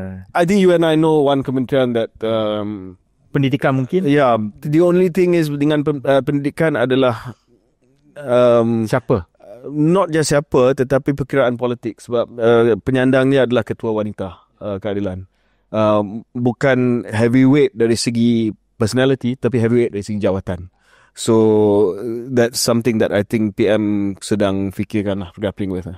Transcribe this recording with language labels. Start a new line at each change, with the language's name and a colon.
English: I think you and I know one kementerian that
Malay: pendidikan mungkin.
English: The only thing is
Malay: dengan pendidikan adalah siapa?
English: Not just
Malay: siapa, tetapi perkiraan politik. Sebab penyandangnya adalah ketua wanita keadilan. Bukan heavyweight dari segi personality, tapi heavyweight dari segi jawatan.
English: So that's something that I think PM
Malay: sedang fikirkan lah,
English: grappling with.